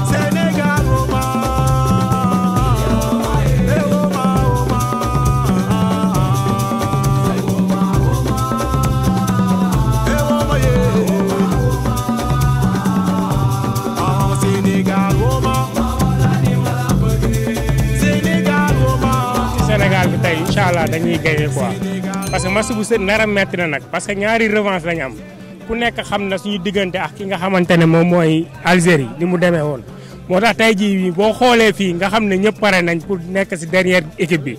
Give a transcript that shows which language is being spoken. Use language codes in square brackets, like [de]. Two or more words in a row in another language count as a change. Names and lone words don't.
[en] Senegal woman. Hey woman, woman. Hey woman, woman. Hey woman, yeah. Oh, Senegal woman. [wo] Sénégal bi tey [ar] incha allah [wo] dañuy [fr] gagné quoi parce que [wo] match bu sën nar a metti na nag [fr] parce que [wo] ñaari revanche lañ am ku nekk xam na suñu diggante ak ki nga xamante ne moom mooy Algérie ni mu demee woon. moo tax tey jii boo xoolee fii nga xam ne ñëpp pare nañ pour nekk si [fr] dernière équipe [wo] bi.